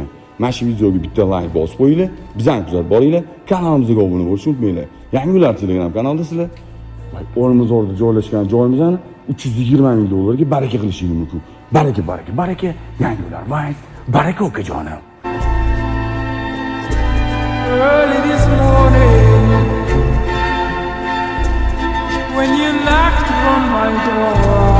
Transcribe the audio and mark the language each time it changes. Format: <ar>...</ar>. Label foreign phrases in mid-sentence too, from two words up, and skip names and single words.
<uz>Mana shu videoga bitta like bosib qo'yinglar, bizani kuzatib boringlar, kanalimizga obuna bo'lishni unutmanglar. Yangilar Telegram kanaldasizlar. Olmazorda joylashgan joyimizni $320 ming baraka qilishingiz mumkin. Baraka. Yangilar Vice, baraka okajonim.</uz> <en>Early this morning, when you knocked on my door,</en>